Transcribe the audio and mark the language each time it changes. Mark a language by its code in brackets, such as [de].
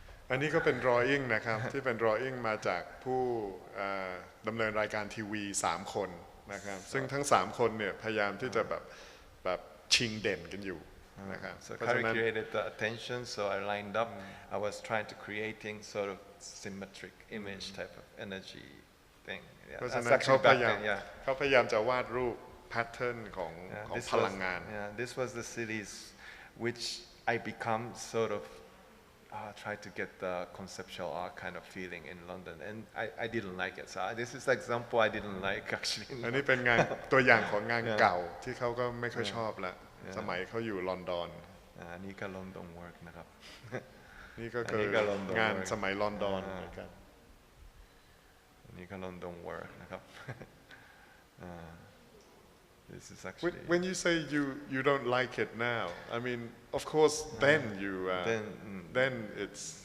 [th] อันนี้ก็เป็น drawing นะครับ ที่เป็น drawing มาจากผู้ดำเนินรายการทีวี3 คนนะครับซึ่งทั้ง3 คนเนี่ยพยายามที่จะแบบชิงเด่นกันอยู่นะครับ [en] So Kari created the attention, so I lined up. I was trying to creating sort of symmetric image type of energy thing. [th] เพราะฉะนั้นเขาพยายามจะวาดรูป pattern ของพลังงาน [en] This was the series which I become sort of try to get the conceptual art kind of feeling in London, and I didn't like it. So this is the example I didn't like actually. [th] อันนี้เป็นงานตัวอย่างของงานเก่าที่เขาก็ไม่ค่อยชอบละสมัยเขาอยู่ลอนดอน นี่ก็ [en] London work [th] นะครับ นี่ก็คืองานสมัยลอนดอนเหมือนกัน นี่ก็ London work นะครับ [en] This is actually when you say you don't like it now, I mean of course then you then it's